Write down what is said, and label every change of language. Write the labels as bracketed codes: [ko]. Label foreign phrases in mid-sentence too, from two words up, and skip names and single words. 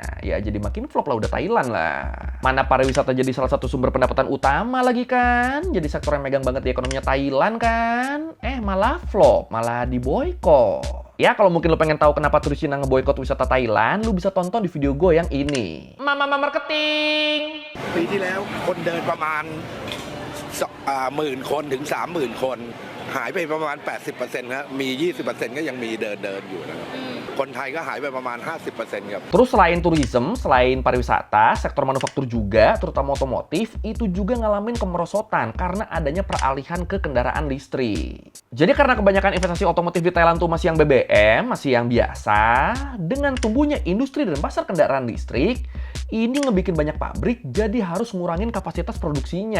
[id] Ya jadi makin flop lah udah Thailand lah. Mana pariwisata jadi salah satu sumber pendapatan utama lagi kan, jadi sektor yang megang banget di ekonominya Thailand kan, malah flop, malah diboykot. Ya, kalau mungkin lo pengen tahu kenapa turis Cina ngeboikot wisata Thailand, lo bisa tonton di video gue yang ini. Mama Marketing! [th] ปีที่แล้วคนเดินประมาณ10,000 คนถึง 30,000 คนหายไปประมาณ 80% ครับมี 20% ก็ยังมีเดินอยู่นะครับคนไทยก็หายไปประมาณ 50% ครับ [id] Terus selain tourism, selain pariwisata, sektor manufaktur juga, terutama otomotif, itu juga ngalamin kemerosotan karena adanya peralihan ke kendaraan listrik. Jadi karena kebanyakan investasi otomotif di Thailand tuh masih yang BBM, masih yang biasa, dengan tumbuhnya industri dan pasar kendaraan listrik, ini ngebikin banyak pabrik jadi harus ngurangin kapasitas produksinya.